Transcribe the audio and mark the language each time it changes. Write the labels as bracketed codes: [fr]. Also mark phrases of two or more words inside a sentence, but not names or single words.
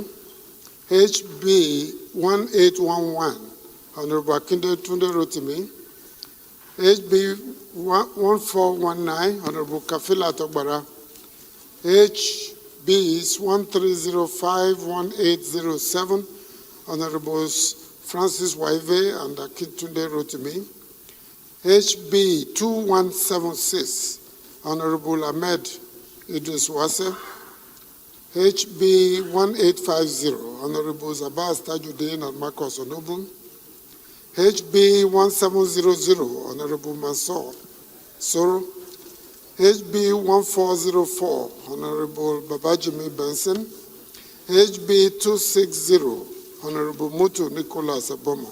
[en] HB 1811, Honorable Akinde Tunde Rotimi. HB 1419, Honorable Kafila Togbara. HBs 1305, 1807, Honorables Francis Waive and Akintunde Rotimi. HB 2176, Honorable Ahmed Idris Wase. HB 1850, Honorable Abbas Tajuddin and Marcus Onobu. HB 1700, Honorable Mansour Soro. HB 1404, Honorable Babajimi Benson. HB 260, Honorable Mutu Nicholas Abomo.